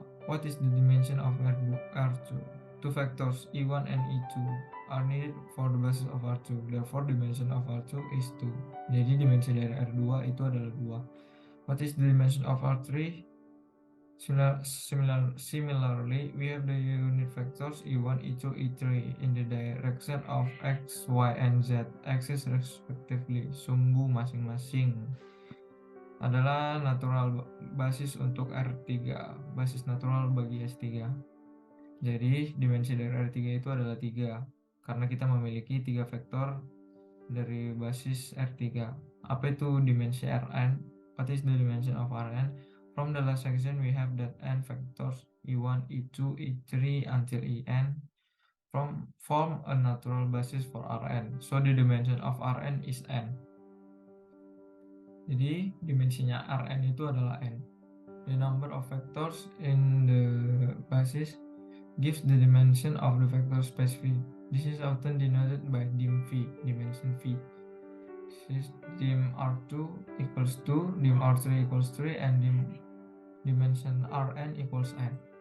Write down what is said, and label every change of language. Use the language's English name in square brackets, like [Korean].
[English] What is the dimension of R2? Two vectors E1 and E2 are needed for the basis of R2. Therefore, dimension of R2 is 2. [Indonesian] Jadi dimensi dari R2 itu adalah 2. [English] What is the dimension of R3? Similarly, we have the unit vectors E1, E2, E3 in the direction of X, Y, and Z axis respectively. [Indonesian] Sumbu masing-masing adalah natural basis untuk R3, basis natural bagi S3. Jadi dimensi dari R3 itu adalah 3 karena kita memiliki 3 vektor dari basis R3. Apa itu dimensi Rn? [English] What is the dimension of Rn? From the last section we have that n vectors E1, E2, E3 until En form a natural basis for Rn. So the dimension of Rn is n. [Indonesian] Jadi dimensinya Rn itu adalah n. [English] The number of vectors in the basis gives the dimension of the vector space V. This is often denoted by dim V, dimension V. This is dim R2 equals 2, dim R3 equals 3, and dimension Rn equals n.